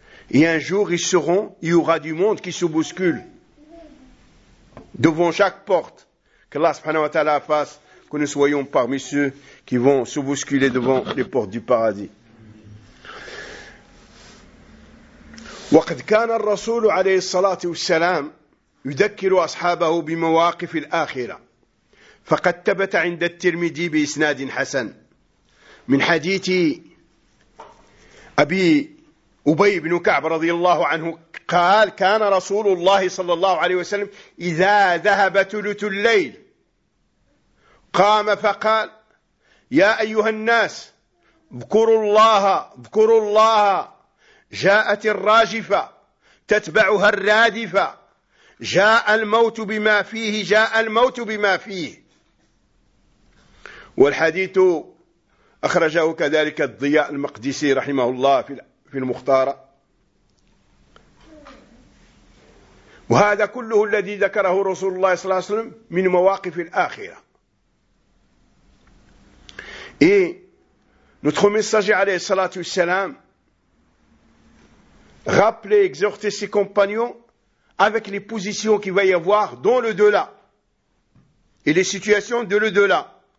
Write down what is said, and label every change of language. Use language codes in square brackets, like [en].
[fr] Et un jour, il y aura du monde qui se bouscule devant chaque porte. Que Allah subhanahu wa ta'ala fasse que nous soyons parmi ceux qui vont se bousculer devant les portes du paradis. [ar] وقد كان الرسول عليه الصلاة والسلام يذكر أصحابه بمواقف الآخرة. فقد ثبت عند الترمذي بإسناد حسن من حديث أبي أبي بن كعب رضي الله عنه قال كان رسول الله صلى الله عليه وسلم إذا ذهب ثلث الليل قام فقال يا أيها الناس اذكروا الله جاءت الراجفة تتبعها الرادفة جاء الموت بما فيه والحديث أخرجه كذلك الضياء المقدسي رحمه الله في المختارة. وهذا كله الذي ذكره رسول الله صلى الله عليه وسلم من مواقف الآخرة. [fr] Et notre messager [ar] عليه الصلاة والسلام [fr] rappelait, exhortait ses compagnons avec les positions qu'il va y avoir dans l'au-delà et les situations de l'au-delà.